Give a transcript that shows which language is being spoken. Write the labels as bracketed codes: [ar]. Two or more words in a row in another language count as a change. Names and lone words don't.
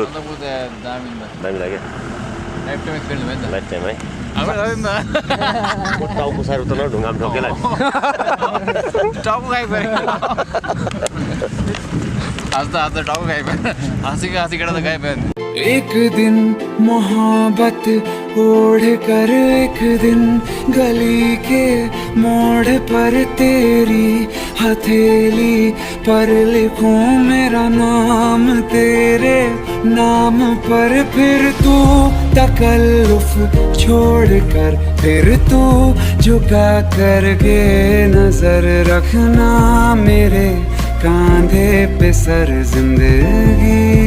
[ne] दामी लाग्यो [en] life time experience [ne] भयो नि त [en] life time है [ne] हाम्रो टाउको साह्रो त न ढुङ्गामा ठोकेला टाउको खाइ पऱ्यो आज त टाउको खाइ पऱ्यो हाँसी केटा त खाइ पऱ्यो [hi] एक दिन मोहब्बत ओढ़ कर एक दिन गली के मोड़ पर तेरी हथेली पर लिखूं मेरा नाम तेरे नाम पर फिर तू तकल्लुफ छोड़ कर फिर तू झुका करके नजर रखना मेरे कांधे पे सर जिंदगी